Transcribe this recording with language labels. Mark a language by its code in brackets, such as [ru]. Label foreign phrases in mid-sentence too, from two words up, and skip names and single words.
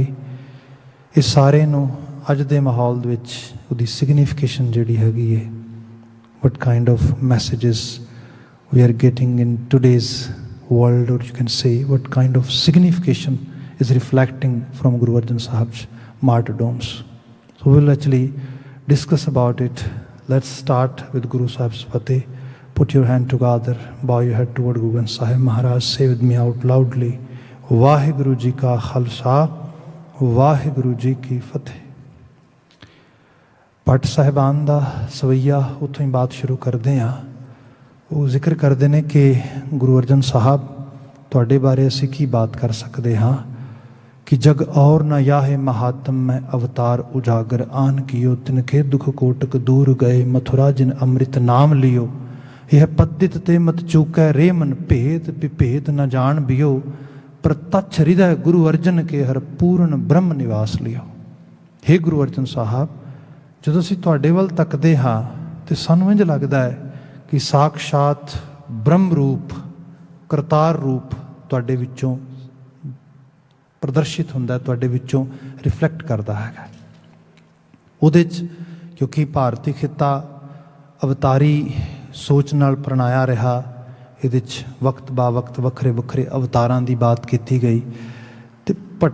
[pa] ਇਹ ਸਾਰੇ ਨੂੰ ਅੱਜ ਦੇ ਮਾਹੌਲ ਦੇ ਵਿੱਚ ਉਹਦੀ ਸਿਗਨੀਫਿਕੇਸ਼ਨ ਜਿਹੜੀ ਹੈਗੀ ਹੈ, [en] what kind of messages we are getting in today's world, or you can say what kind of significance is reflecting from ਗੁਰੂ ਅਰਜਨ ਸਾਹਿਬ's martyrdoms. So we'll actually discuss about it. Let's start with Guru Sahib's Fateh. Put your hand together, bow your head toward Guru Granth Sahib Maharaj. Say with me out loudly, [pa] ਵਾਹਿਗੁਰੂ ਜੀ ਕਾ ਖ਼ਾਲਸਾ, ਵਾਹਿਗੁਰੂ ਜੀ ਕੀ ਫ਼ਤਿਹ. ਭੱਟ ਸਾਹਿਬਾਨ ਦਾ ਸਵਈਆ ਉੱਥੋਂ ਹੀ ਬਾਤ ਸ਼ੁਰੂ ਕਰਦੇ ਹਾਂ। ਉਹ ਜ਼ਿਕਰ ਕਰਦੇ ਨੇ ਕਿ ਗੁਰੂ ਅਰਜਨ ਸਾਹਿਬ, ਤੁਹਾਡੇ ਬਾਰੇ ਅਸੀਂ ਕੀ ਬਾਤ ਕਰ ਸਕਦੇ ਹਾਂ ਕਿ ਜਗ ਔਰ ਨ ਯਾਹੇ ਮਹਾਤਮ ਮੇਂ ਅਵਤਾਰ ਉਜਾਗਰ ਆਨ ਕੀਓ। ਤਿਨਕੇ ਦੁਖ ਕੋਟਕ ਦੂਰ ਗਏ, ਮਥੁਰਾ ਜਿਨ ਅੰਮ੍ਰਿਤ ਨਾਮ ਲੀਓ। ਯਹ ਪੱਦਿਤ ਤੇ ਮਤ ਚੂਕੈ ਰੇ ਮਨ ਭੇਦ, ਵਿਭੇਦ ਨ ਜਾਨ ਬੀਓ। ਪ੍ਰਤੱਛ ਹਿਰਦੈ ਗੁਰੂ ਅਰਜਨ ਕੇ ਹਰ ਪੂਰਨ ਬ੍ਰਹਮ ਨਿਵਾਸ ਲੀਓ। ਹੇ ਗੁਰੂ ਅਰਜਨ ਸਾਹਿਬ, ਜਦੋਂ ਅਸੀਂ ਤੁਹਾਡੇ ਵੱਲ ਤੱਕਦੇ ਹਾਂ ਤੇ ਸਾਨੂੰ ਇੰਝ ਲੱਗਦਾ ਹੈ ਕਿ ਸਾਕਸ਼ਾਤ ਬ੍ਰਹਮ ਰੂਪ, ਕਰਤਾਰ ਰੂਪ ਤੁਹਾਡੇ ਵਿੱਚੋਂ ਪ੍ਰਦਰਸ਼ਿਤ ਹੁੰਦਾ, ਤੁਹਾਡੇ ਵਿੱਚੋਂ ਰਿਫਲੈਕਟ ਕਰਦਾ ਹੈਗਾ। ਉਹਦੇ 'ਚ ਕਿਉਂਕਿ ਭਾਰਤੀ ਖਿੱਤਾ ਅਵਤਾਰੀ ਸੋਚ ਨਾਲ ਪ੍ਰਣਾਇਆ ਰਿਹਾ, ਇਹਦੇ 'ਚ ਵਕਤ ਬਾ ਵਕਤ ਵੱਖਰੇ ਵੱਖਰੇ ਅਵਤਾਰਾਂ ਦੀ ਬਾਤ ਕੀਤੀ ਗਈ।